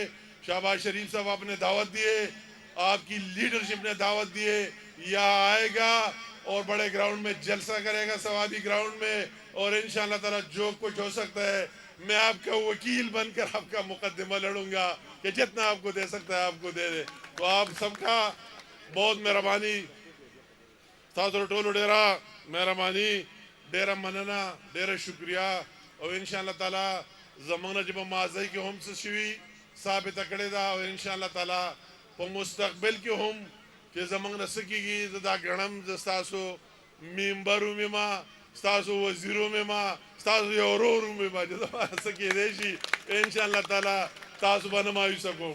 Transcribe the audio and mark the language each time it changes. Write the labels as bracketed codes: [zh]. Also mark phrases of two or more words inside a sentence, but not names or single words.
[ur] شہباز شریف صاحب آپ نے دعوت دیے, آپ کی لیڈرشپ نے دعوت دیے, یہاں آئے گا اور بڑے گراؤنڈ میں جلسہ کرے گا, ثوابی گراؤنڈ میں, اور [ar] انشاءاللہ تعالی [ur] جو کچھ ہو سکتا ہے میں آپ کا وکیل بن کر آپ کا مقدمہ لڑوں گا کہ جتنا آپ کو دے سکتا ہے آپ کو دے دے. تو آپ سب کا بہت مہربانی, [ps] تاسو ټولو ډیره مهرباني, ډیره مننه, ډیره شکریہ. او [ar] انشاءاللہ تعالی [ps] زمونږ نه چې په ماضی کې هم څه شوي ثابته کړې ده, او [ar] انشاءاللہ تعالی [ps] په مستقبل کې هم چې زمونږ نه څه کېږي زه دا ګڼم زه ستاسو ممبر وم, ستاسو وزیر وم, ستاسو یو ورور وم, چې زما څه کېدی شي [ar] انشاءاللہ تعالی [ps] تاسو به نه مایوسه کوم.